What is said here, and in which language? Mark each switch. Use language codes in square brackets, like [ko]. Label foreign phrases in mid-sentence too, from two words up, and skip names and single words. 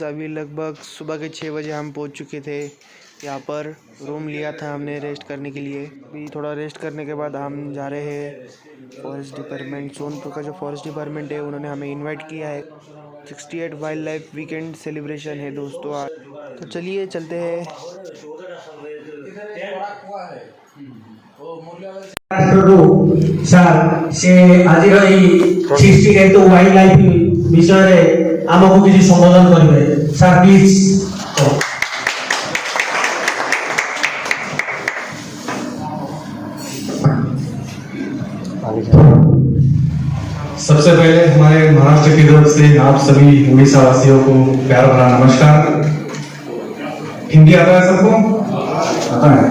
[hi] अभी लगभग सुबह के 6 बजे हम पहुंच चुके थे। यहाँ पर रूम लिया था हमने रेस्ट करने के लिए। अभी थोड़ा रेस्ट करने के बाद हम जा रहे हैं [en] forest department. [hi] सोनपुर का जो [en] forest department [hi] है उन्होंने हमें इनवाइट किया है। 68 [en] wild life weekend celebration [hi] है दोस्तों आज। तो चलिए चलते हैं। [or] ସାର୍ ସେ ଆଜିର ଏଇ 68 [en] wild life [or] ବିଷୟରେ ଆମକୁ କିଛି ସମ୍ବୋଧନ କରିବେ। ସାର୍ ପ୍ଲିଜ। [hi] सबसे पहले हमारे महाराष्ट्र की तरफ से आप सभी उड़ीसा वासियों को प्यार भरा नमस्कार। हिंदी आता है सबको? आता है?